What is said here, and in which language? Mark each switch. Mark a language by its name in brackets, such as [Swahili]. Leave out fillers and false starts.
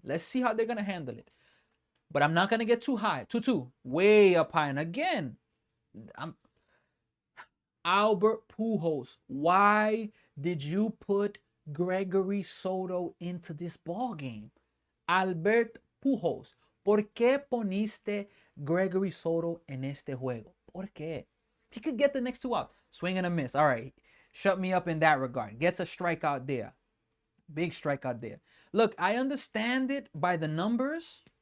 [English] Let's see how they're going to handle it. But I'm not going to get too high. 2-2. Way up high. And again, Albert Pujols. Why did you put Gregory Soto into this ball game? Albert Pujols. [Spanish] ¿Por qué poniste Gregory Soto en este juego? ¿Por qué? [English] He could get the next 2 out. Swing and a miss. All right. Shut me up in that regard. Gets a strikeout there. Big strikeout there. Look, I understand it by the numbers.